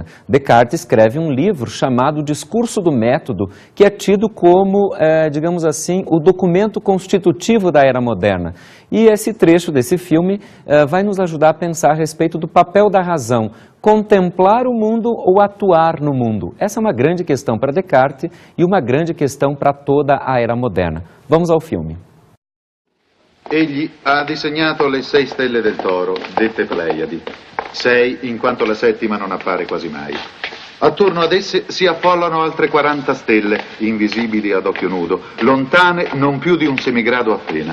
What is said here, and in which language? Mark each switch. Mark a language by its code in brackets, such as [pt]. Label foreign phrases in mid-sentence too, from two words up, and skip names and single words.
[pt] Descartes escreve um livro chamado Discurso do Método, que é tido como, digamos assim, o documento constitutivo da era moderna. E esse trecho desse filme vai nos ajudar a pensar a respeito do papel da razão, contemplar o mundo ou atuar no mundo. Essa é uma grande questão para Descartes e uma grande questão para toda a era moderna. Vamos ao filme. [it] Egli ha disegnato le 6 stelle del Toro, dette Pleiadi. 6 in quanto la settima non appare quasi mai. Attorno ad esse si affollano altre 40 stelle, invisibili ad occhio nudo, lontane non più di un semigrado appena.